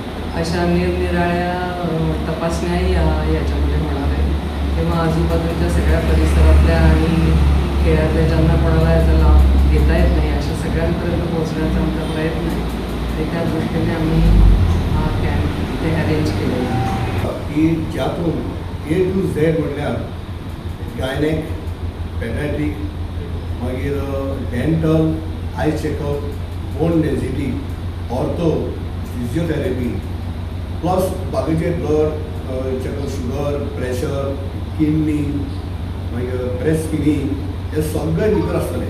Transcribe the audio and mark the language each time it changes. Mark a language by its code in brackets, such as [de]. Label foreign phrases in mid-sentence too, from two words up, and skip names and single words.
[mr] अशा निरनिराळ्या तपासण्याही याच्यामध्ये होणार आहे. तेव्हा आजूबाजूच्या सगळ्या परिसरातल्या आणि खेळातल्या ज्यांना कोणाला याचा लाभ घेता येत नाही अशा सगळ्यांपर्यंत पोहोचण्याचा आमचा प्रयत्न आहे. त्या दृष्टीने आम्ही हा कॅम्प इथे अरेंज केलेला आहे. [kok] की ज्यातून [en] A to Z [kok] म्हटल्यार गायनेक, पेडियाट्रिक, मागीर डेंटल, [en] eye checkup, bone density, [kok] ऑर्थो, फिजिओथेरपी प्लस बाकीचे [en] blood checkup, [kok] शुगर, प्रेशर, किडनी, मागीर [en] breast screening [kok] हे सगळे भितर आसतले.